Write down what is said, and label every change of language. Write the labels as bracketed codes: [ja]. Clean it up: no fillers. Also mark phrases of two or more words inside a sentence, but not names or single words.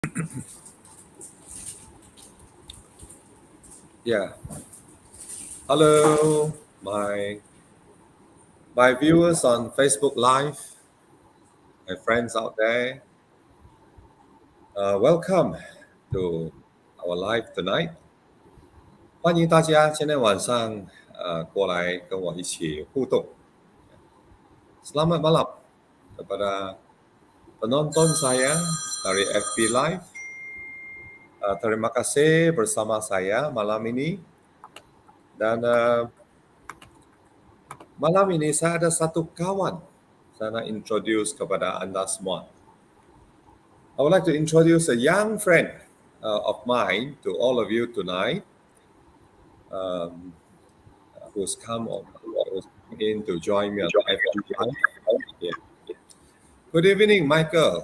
[en] Yeah. Hello, my viewers on Facebook Live, my friends out there. Welcome to our live tonight. [zh] 欢迎大家今天晚上过来跟我一起互动。 [ms] Selamat malam kepada penonton saya dari FB Live. Terima kasih bersama saya malam ini dan malam ini saya ada satu kawan. Saya nak introduce kepada anda semua. [en] I would like to introduce a young friend of mine to all of you tonight, um, who's in to join me on the FB Live. Yeah. Good evening, Michael.